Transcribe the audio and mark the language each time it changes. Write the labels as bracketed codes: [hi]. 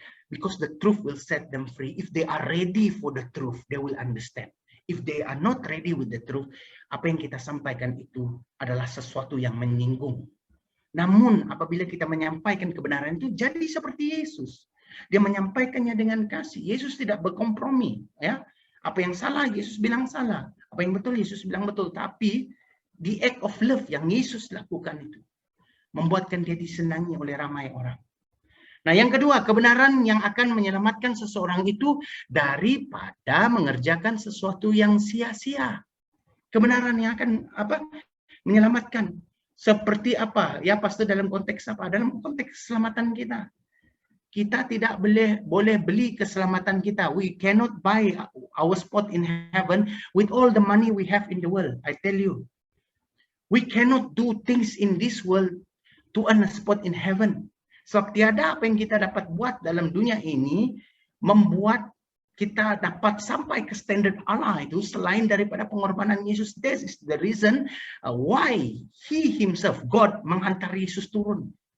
[en] Because the truth will set them free. If they are ready for the truth, they will understand. If they are not ready with the truth, [ms] apa yang kita sampaikan itu adalah sesuatu yang menyinggung. Namun apabila kita menyampaikan kebenaran itu jadi seperti Yesus. Dia menyampaikannya dengan kasih. Yesus tidak berkompromi, ya. Apa yang salah Yesus bilang salah, apa yang betul Yesus bilang betul. Tapi [en] the act of love [ms] yang Yesus lakukan itu membuatkan dia disenangi oleh ramai orang. Nah, yang kedua, kebenaran yang akan menyelamatkan seseorang itu daripada mengerjakan sesuatu yang sia-sia. Kebenaran yang akan menyelamatkan. Seperti apa? Ya, pasti dalam konteks apa? Dalam konteks keselamatan kita. Kita tidak boleh beli keselamatan kita. [en] We cannot buy our spot in heaven with all the money we have in the world. I tell you. We cannot do things in this world to earn a spot in heaven. [ms] Sebab tiada apa yang kita dapat buat dalam dunia ini membuat kita dapat sampai ke standar Allah itu selain daripada pengorbanan Yesus. [en] This is the reason why He Himself, God, [ms] menghantar Yesus turun.